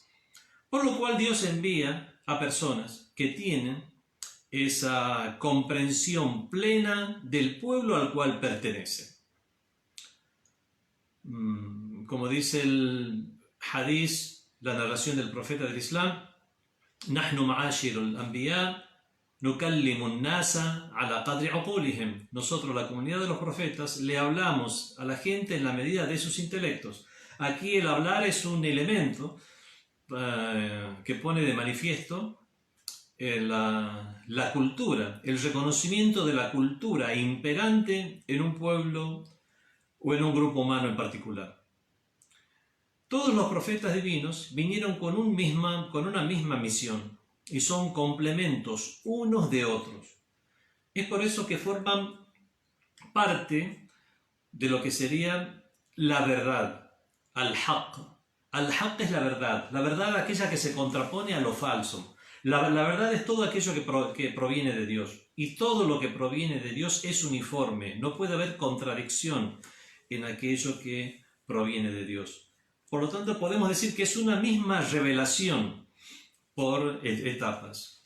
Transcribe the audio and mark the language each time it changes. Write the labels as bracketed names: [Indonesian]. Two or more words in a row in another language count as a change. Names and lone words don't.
[Spanish] Por lo cual Dios envía a personas que tienen esa comprensión plena del pueblo al cual pertenece. Como dice el hadith, la narración del profeta del Islam, [Arabic] نحن معاشر الأنبياء نكلم الناس على قدر عقولهم. [Spanish] Nosotros, la comunidad de los profetas, le hablamos a la gente en la medida de sus intelectos. Aquí el hablar es un elemento que pone de manifiesto la cultura, el reconocimiento de la cultura imperante en un pueblo o en un grupo humano en particular. Todos los profetas divinos vinieron con una misma misión y son complementos unos de otros. Es por eso que forman parte de lo que sería la verdad, al-haq. Al-haq es la verdad aquella que se contrapone a lo falso, La verdad es todo aquello que proviene de Dios. Y todo lo que proviene de Dios es uniforme. No puede haber contradicción en aquello que proviene de Dios. Por lo tanto, podemos decir que es una misma revelación por etapas.